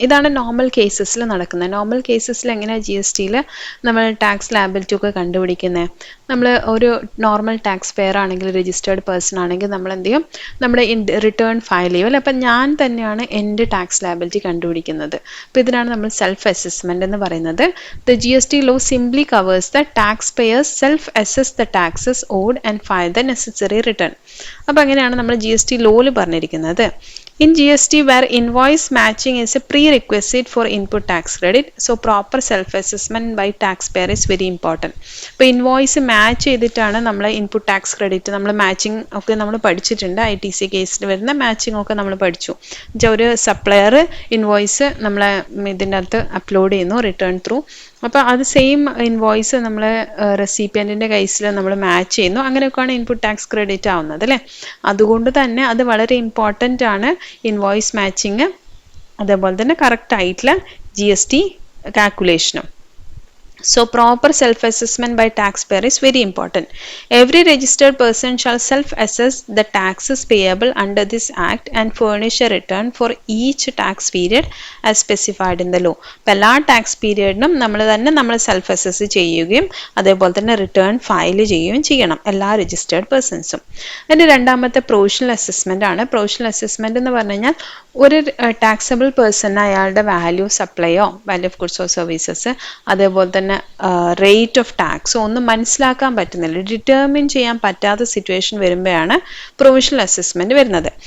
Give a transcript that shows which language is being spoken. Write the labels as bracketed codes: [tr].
[ml] ഇതാണ് നോർമൽ കേസസിൽ നടക്കുന്നത്. നോർമൽ കേസസിൽ എങ്ങനെയാണ് GSTയിൽ നമ്മൾ ടാക്സ് ലയബിലിറ്റി ഒക്കെ കണ്ടുപിടിക്കുന്നത്? നമ്മൾ ഒരു നോർമൽ ടാക്സ് പെയർ ആണെങ്കിൽ, രജിസ്റ്റേർഡ് പേഴ്സൺ ആണെങ്കിൽ നമ്മൾ എന്ത് ചെയ്യും? നമ്മുടെ റിട്ടേൺ ഫയൽ ചെയ്യും അല്ലേ. അപ്പം ഞാൻ തന്നെയാണ് എൻ്റെ ടാക്സ് ലയബിലിറ്റി കണ്ടുപിടിക്കുന്നത്. അപ്പോൾ ഇതിനാണ് നമ്മൾ സെൽഫ് അസസ്മെന്റ് എന്ന് പറയുന്നത്. [en] The GST law simply covers the taxpayers self-assess the taxes owed and file the necessary return. [ml] അപ്പോൾ അങ്ങനെയാണ് നമ്മൾ GST ലോയിൽ പറഞ്ഞിരിക്കുന്നത്. [en] In GST, where invoice matching is a prerequisite for input tax credit, so proper self-assessment by taxpayer is very important. [ml] ഇപ്പോൾ invoice match ചെയ്തിട്ടാണ് നമ്മൾ input tax credit, നമ്മൾ matching ഒക്കെ നമ്മൾ പഠിച്ചിട്ടുണ്ട്. ITC കേസിൽ വരുന്ന മാച്ചിങ് ഒക്കെ നമ്മൾ പഠിച്ചു. ഒരു സപ്ലയർ ഇൻവോയ്സ് നമ്മളെ ഇതിൻ്റെ അകത്ത് അപ്ലോഡ് ചെയ്യുന്നു റിട്ടേൺ ത്രൂ. അപ്പോൾ അത് സെയിം ഇൻവോയ്സ് നമ്മൾ റെസിപ്പിയൻറ്റിൻ്റെ കേസിൽ നമ്മൾ മാച്ച് ചെയ്യുന്നു. അങ്ങനെയൊക്കെയാണ് ഇൻപുട്ട് ടാക്സ് ക്രെഡിറ്റ് ആവുന്നത് അല്ലേ. അതുകൊണ്ട് തന്നെ അത് വളരെ ഇമ്പോർട്ടൻ്റ് ആണ് ഇൻവോയ്സ് മാച്ചിങ്, അതേപോലെ തന്നെ കറക്റ്റ് ആയിട്ടുള്ള GST കാൽക്കുലേഷനും. [en] So proper self-assessment by taxpayer is very important. Every registered person shall self-assess the taxes payable under this act and furnish a return for each tax period as specified in the law. [ml] അപ്പോൾ എല്ലാ tax പീരിയഡിനും നമ്മൾ self assess ചെയ്യുകയും അതേപോലെ തന്നെ return file ചെയ്യുകയും ചെയ്യണം എല്ലാ registered പേഴ്സൺസും. അതിൻ്റെ രണ്ടാമത്തെ പ്രൊവിഷണൽ അസസ്മെൻ്റ് ആണ്. പ്രൊവിഷണൽ അസസ്മെൻ്റ് എന്ന് പറഞ്ഞു കഴിഞ്ഞാൽ ഒരു ടാക്സബിൾ പേഴ്സൺ അയാളുടെ value സപ്ലൈയോ [en] value of goods or services [ml] അതേപോലെ തന്നെ റേറ്റ് ഓഫ് ടാക്സ് ഒന്നും മനസ്സിലാക്കാൻ പറ്റുന്നില്ല, ഡിറ്റർമിൻ ചെയ്യാൻ പറ്റാത്ത സിറ്റുവേഷൻ വരുമ്പോഴാണ് പ്രൊവിഷണൽ അസസ്മെന്റ് വരുന്നത്.